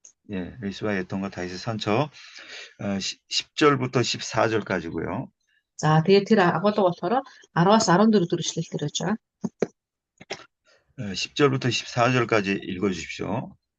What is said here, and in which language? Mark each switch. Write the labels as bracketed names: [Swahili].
[Korean] 예, 리스바의 애통과 다윗의 선처 10절부터 14절까지고요. [Mongolian] За тэгээд тэр агуулга болохоор 10-аас 14 дэх эшлэлээр байж байгаа. [Korean] 10절부터 14절까지 읽어주십시오.